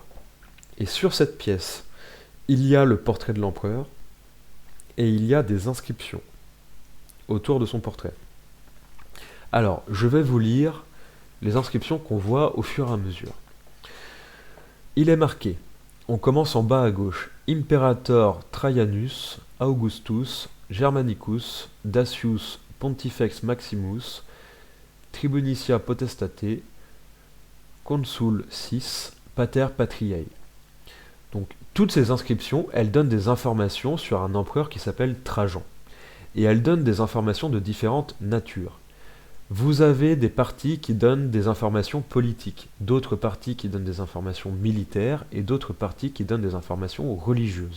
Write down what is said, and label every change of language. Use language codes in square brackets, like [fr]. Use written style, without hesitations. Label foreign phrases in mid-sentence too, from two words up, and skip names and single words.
[fr] Et sur cette pièce, il y a le portrait de l'empereur et il y a des inscriptions autour de son portrait. Alors, je vais vous lire les inscriptions qu'on voit au fur et à mesure. Il est marqué, on commence en bas à gauche, [la] Imperator Traianus Augustus Germanicus Dacius Pontifex Maximus Tribunicia Potestate Consul 6 Pater Patriae. [fr] Donc toutes ces inscriptions, elles donnent des informations sur un empereur qui s'appelle Trajan. Et elles donnent des informations de différentes natures. Vous avez des parties qui donnent des informations politiques, d'autres parties qui donnent des informations militaires et d'autres parties qui donnent des informations religieuses.